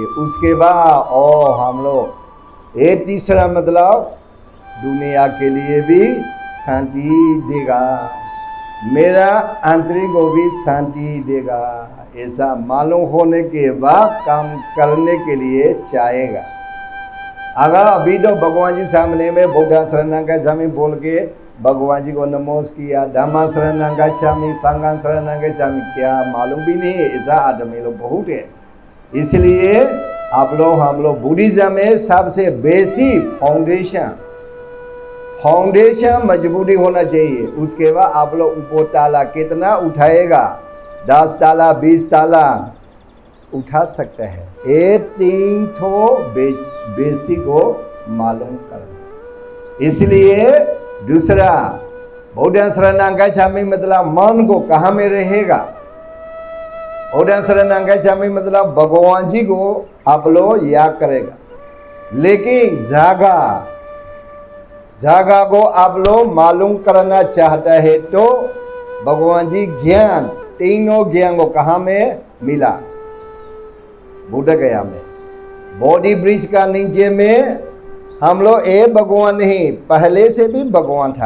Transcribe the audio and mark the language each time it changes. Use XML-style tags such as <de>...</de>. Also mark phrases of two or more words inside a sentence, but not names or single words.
<hi>उसके बाद हम लोग ये तीसरा मतलब दुनिया के लिए भी शांति देगा, मेरा आंतरिक को भी शांति देगा, ऐसा मालूम होने के बाद काम करने के लिए चाहेगा। अगर अभी तो भगवान जी सामने में</hi> <pi>बुद्ध शरणं गच्छामि</pi> <hi>बोल के भगवान जी को नमोस किया,</hi> <pi>धम्म शरणं गच्छामि, संघं शरणं गच्छामि,</pi> <hi>क्या मालूम भी नहीं है, ऐसा आदमी लोग बहुत है। इसलिए आप लोग हम लोग बुद्धिज्म में सबसे</hi> <en>basic foundation</en> <hi>मजबूती होना चाहिए। उसके बाद आप लोग ऊपर ताला कितना उठाएगा, 10 ताला 20 ताला उठा सकते हैं। ये 3 ठो बेसिक को मालूम करना। इसलिए दूसरा</hi> <pi>बुद्ध शरणं गच्छामि</pi> <hi>मतलब मन को कहाँ में रहेगा।</hi> <pi>बुद्ध शरणं गच्छामि</pi> <hi>मतलब भगवान जी को आप लोग याद करेगा, लेकिन जगह को आप लोग मालूम करना चाहता है तो भगवान जी ज्ञान, तीनों ज्ञान को कहाँ में मिला? बुद्ध गया में, बोधि वृक्ष का नीचे में हम लोग एक भगवान नहीं, पहले से भी भगवान था।</hi>